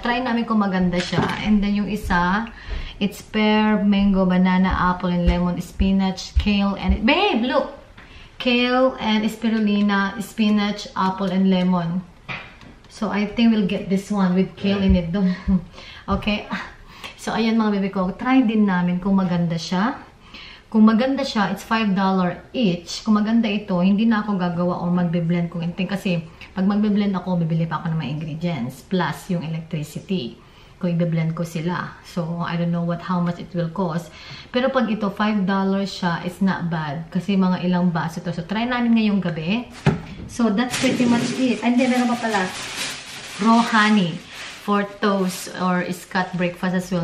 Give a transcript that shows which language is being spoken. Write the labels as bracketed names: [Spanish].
[Filipino] Try namin kung maganda siya. [English] And then yung isa, it's pear, mango, banana, apple, and lemon, spinach, kale, and... Babe, look! Kale and spirulina, spinach, apple, and lemon. So, I think we'll get this one with kale in it. [Filipino] Okay? So, ayan mga bebe ko. Try din namin kung maganda siya. Kung maganda siya, [English] it's $5 each. [Filipino] Kung maganda ito, hindi na ako gagawa o magbe-blend kung anything. Kasi, pag magbe-blend ako, bibili pa ako ng mga ingredients. Plus, yung electricity. Kung i-blend ko sila. [English] So, I don't know how much it will cost. [Filipino] Pero pag ito, $5 siya, [English] it's not bad. [Filipino] Kasi mga ilang baso to. So, try namin ngayong gabi. [English] So, that's pretty much it. And then, [Filipino] meron pa pala, [English] raw honey for toast or Scott breakfast as well.